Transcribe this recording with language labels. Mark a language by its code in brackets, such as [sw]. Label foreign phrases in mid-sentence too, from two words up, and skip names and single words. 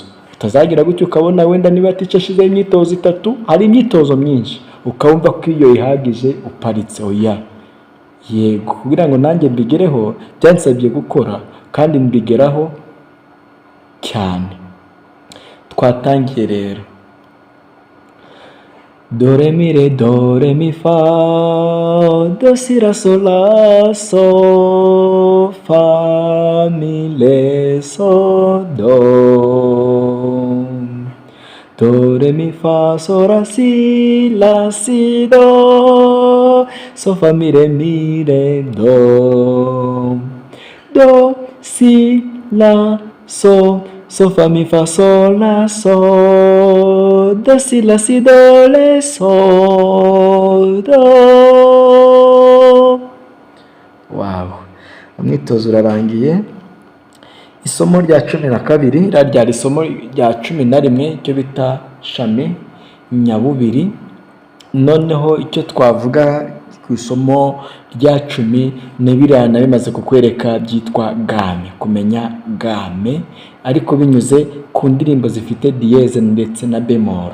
[rw] Utazagira gutyo ukabona wenda niba ticashize imyitozo itatu, hari imyitozo myinshi, ukabumva ko iyo ihagije uparitse. Oya, yego, kugira ngo nanjye mbigereho byansabye gukora, kandi mbigeraho cyane. Twatangiye rero, do re mi re do re mi fa, do si la so la so, fa mi le so do, do re mi fa so la si do, so fa mi re do, do si la so, so fa mi fa sol la so, do si la si do re so do. Wow, umwitozo urarangiye. Isomo rya 12 ryari isomo rya 11 icyo bita shami nyabubiri. Noneho icyo twavuga ku isomo rya 10 n'ibiriya narimaze kukwereka byitwa game, kumenya game, ariko binyuze ku ndirimbo zifite dièse ndetse na bemol.